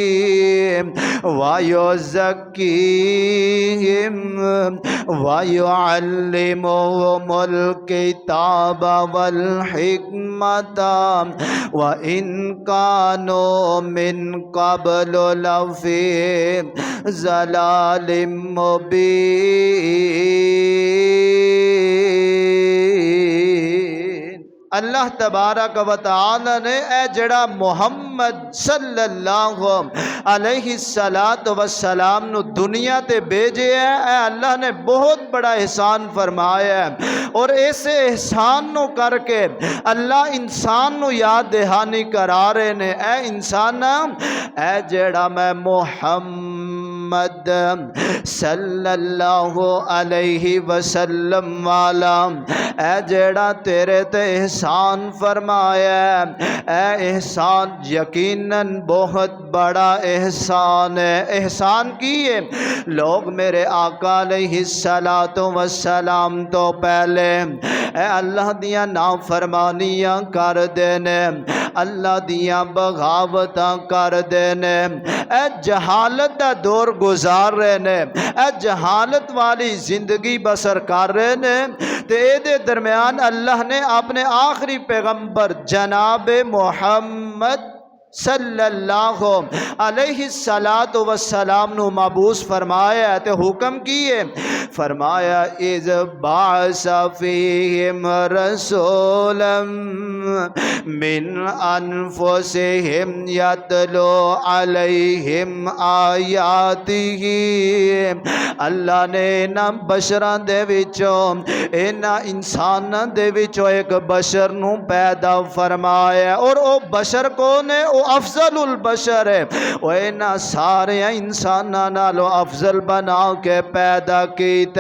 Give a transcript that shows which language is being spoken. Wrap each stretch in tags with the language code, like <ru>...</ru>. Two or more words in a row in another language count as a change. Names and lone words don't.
<ar>ويزكيهم ويعلمهم الكتاب والحكمة وإن كانوا من قبل لفي ضلال مبين.</ar> <pa>अल्लाह</pa> <ar>تبارك وتعالى</ar> <pa>نے اے جہڑا محمد</pa> <ar>صلى الله عليه الصلاة والسلام</ar> <pa>نوں دنیا تے بھیجے ہے، اے اللہ نے بہت بڑا احسان فرمایا ہے. اور ایسے احسان نوں کرکے اللہ انسان نوں یاد دہانی کرا رہے نے، اے انسان اے جہڑا میں محمد</pa> <ar>صلى الله عليه وسلم</ar> <pa>والا اے جہڑا تیرے تے احسان فرمایا، اے احسان یقیناً بہت بڑا احسان ہے. احسان کی ہے، لوگ میرے آقا</pa> <ar>عليه الصلاة والسلام</ar> <pa>توں پہلے اے اللہ دیاں نافرمانیاں کر دینے، اللہ دیاں بغاوتاں کر دینے، اے جہالت دا دور گزار رہے نے، اے جہالت والی زندگی بسر کر رہے نے. تے ایدے درمیان اللہ نے اپنے آخری پیغمبر جناب محمد</pa> <ar>صلى الله عليه الصلاة والسلام</ar> <pa>نوں مبعوث فرمایا تے حکم کیے، فرمایا</pa> <ar>إذ بعث فيهم رسولا من أنفسهم يتلو عليهم آياته.</ar> <pa>اللہ نے انہاں بشراں دے وچوں، انہاں انساناں دے وچوں اک بشر نوں پیدا فرمایا. اور او بشر کون ہے؟ او</pa> <ar>أفضل البشر</ar> <pa>है। وہ انہاں سارے انساناں نالوں افضل بنا کے پیدا کیتا.</pa>